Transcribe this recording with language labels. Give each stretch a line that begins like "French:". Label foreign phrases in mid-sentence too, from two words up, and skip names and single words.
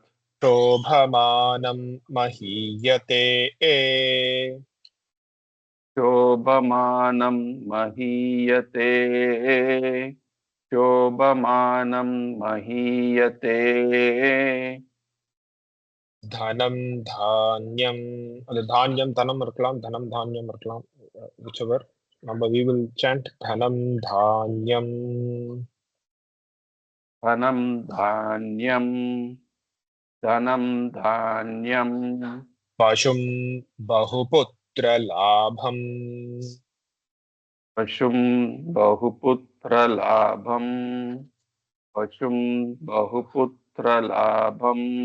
Sanskrit: शोभमानं महीयते शोभमानं महीयते शोभमानं महीयते धनं धान्यम
Tamil: அது தானியம் தனம் இருக்கலாம், தனம் தானியம் இருக்கலாம், whichever நம்ம
English: we will chant
Tamil: தனம் தானியம்
Sanskrit: धनं धान्यं धनं धान्यं पशुं बहुपुत्रलाभं पशुं बहुपुत्रलाभं पशुं बहुपुत्रलाभं